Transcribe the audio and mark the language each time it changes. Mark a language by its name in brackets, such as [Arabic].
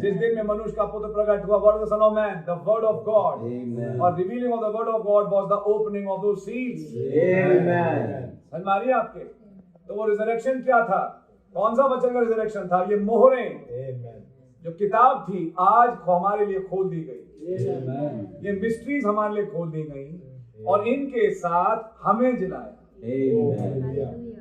[Hindi] जिस दिन में मनुष्य का पुत्र प्रकट हुआ, [English] what is the son of man? The word of God. Amen. और revealing of the word of God was the opening of those seals. Amen. [Hindi] समझ मारिए आपके? तो वो रिजरेक्शन क्या था? कौन सा वचन का रिजरेक्शन था? ये मोहरें जो किताब थी आज हमारे लिए खोल दी गई। [English] Amen. [Hindi] ये मिस्ट्रीज हमारे लिए खोल दी गई और इनके साथ हमें जिलाया। [English] Amen.